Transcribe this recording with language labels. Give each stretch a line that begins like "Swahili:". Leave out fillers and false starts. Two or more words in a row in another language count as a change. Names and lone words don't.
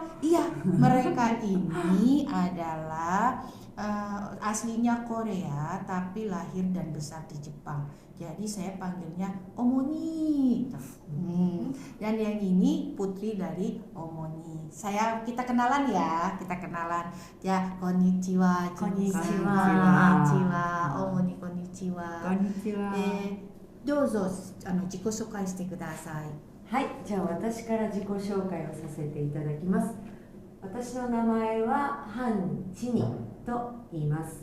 Indonesian: Iya, mereka ini adalah aslinya Korea tapi lahir dan besar di Jepang. Jadi saya panggilnya Omoni. Dan yang ini putri dari Omoni. Kita kenalan ya, Ya,
Japanese: konnichiwa. Konnichiwa. Omoni konnichiwa. Konnichiwa. どうぞ自己紹介してください。はい、じゃあ私から自己紹介をさせていただきます。私の名前はハン・チニと言います。